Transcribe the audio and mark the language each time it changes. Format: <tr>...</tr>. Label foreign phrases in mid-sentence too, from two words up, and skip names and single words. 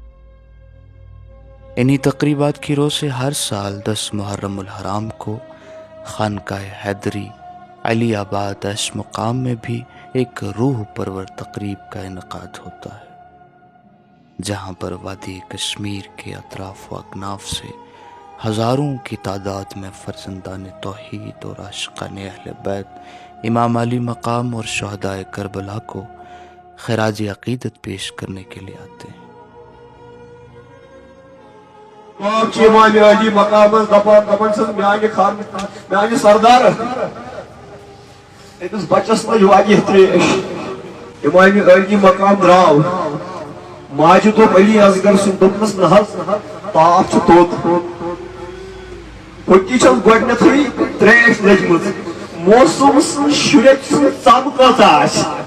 <ur>انہی تقریبات کی روح سے ہر سال 10 محرم الحرام کو خانقاہ حیدری علی آباد ایش مقام میں بھی ایک روح پرور تقریب کا انعقاد ہوتا ہے، جہاں پر وادی کشمیر کے اطراف و اکناف سے ہزاروں کی تعداد میں فرزندان توحید اور عاشقان اہل بیت امام علی مقام اور شہدائے کربلا کو خراج عقیدت پیش کرنے کے لیے آتے ہیں۔</ur> <ks>امام علی مقام دپان میانہ سردار أکس بچس لج واقع تریش امام علی مقام درٛاو ماجہ دوٚپ علی اصغر سُنٛد دوٚپنس نہ حظ تاپھ چھُ توٚت پھٕٹی چھس گۄڈنیتھٕے تریش لٔجمٕژ موسم سٕنٛز شُرٮ۪ن سٕنٛز ژم کۭژاہ آسہِ</ks>